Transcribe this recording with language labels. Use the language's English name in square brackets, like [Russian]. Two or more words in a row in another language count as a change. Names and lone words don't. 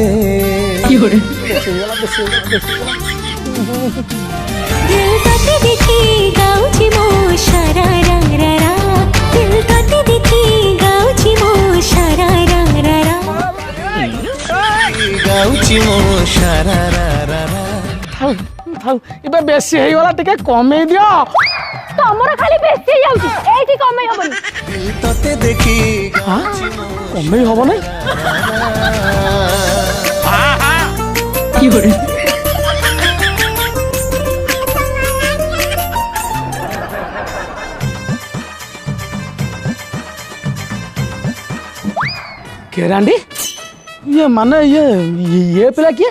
[Odia] ଦିଲ ତୋତେ ଦେଖି ଗାଉଛି ମୋ ଶରାରା ରାରା, ଦିଲ ତୋତେ ଦେଖି ଗାଉଛି ମୋ ଶରାରା ରାରା, ଗାଉଛି ମୋ ସାରାରାରା। ଥାଉ ଏବେ ବେଶୀ ହେଇଗଲା, ଟିକେ କମେଇ ଦିଅ। ତମର ଖାଲି ବେଶୀ ହେଇଯାଉଛି, ଏଇଠି କମେଇ ହବନି। ତତେ ଦେଖି କମେଇ ହବ ନାଇଁ। କେରାଣ୍ଡି ଇଏ ମାନେ ଇଏ ପିଲା କିଏ?